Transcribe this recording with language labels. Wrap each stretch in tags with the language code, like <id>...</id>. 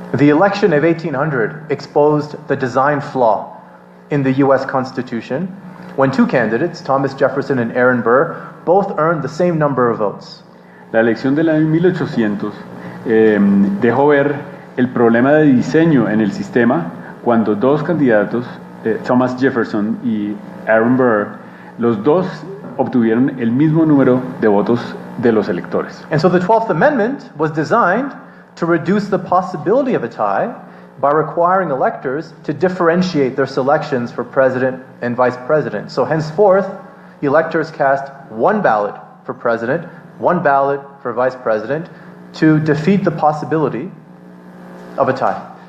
<en>The election of 1800 exposed the design flaw in the U.S. Constitution when 2 candidates, Thomas Jefferson and Aaron Burr, both earned the same number of votes.</en> <es>La elección de 1800 dejó ver el problema de diseño en el sistema cuando 2 candidatos, Thomas Jefferson y Aaron Burr, los dos obtuvieron el mismo número de votos de los electores.</es> <en>And so the 12th Amendment was designed to reduce the possibility of a tie by requiring electors to differentiate their selections for president and vice president. So henceforth, electors cast 1 ballot for president, 1 ballot for vice president to defeat the possibility of a tie.</en>